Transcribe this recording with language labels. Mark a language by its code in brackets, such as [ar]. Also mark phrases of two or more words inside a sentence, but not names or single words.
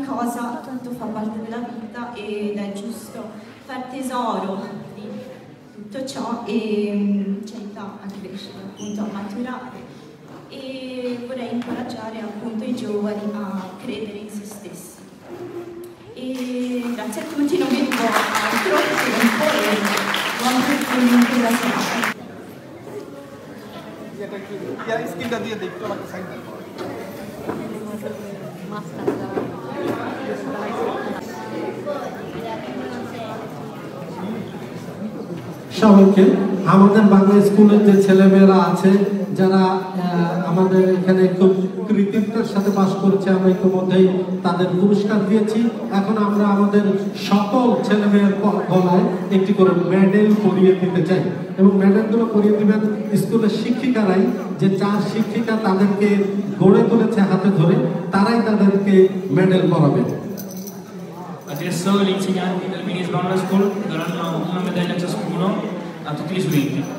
[it] cosa tutto fa parte della vita ed è giusto far tesoro di tutto ciò e ci aiuta a crescere, appunto a maturare, e vorrei incoraggiare appunto i giovani a credere in se stessi. E grazie a tutti, non vi rubo altro tempo e buon proseguimento della serata. [bn] স্কিনটা দিয়ে দেখতে আমাকে সাইড সবাইকে আমাদের বাংলা স্কুলের যে ছেলেমেয়েরা আছে যারা আমাদের এখানে খুব কৃতিত্বের সাথে পাশ করেছে, আমরা ইতিমধ্যেই তাদের পুরস্কার দিয়েছি। এখন আমরা আমাদের সকল ছেলেমেয়ের গলায় একটি করে মেডেল পরিয়ে দিতে চাই এবং মেডেলগুলো পরিয়ে দিবেন স্কুলের শিক্ষিকারাই, যে 4 শিক্ষিকা তাদেরকে গড়ে তুলেছে হাতে ধরে, তারাই তাদেরকে মেডেল পরাবে। [it] Adesso gli insegnanti del Minis Bangla School daranno una medaglia ciascuno a tutti gli studenti.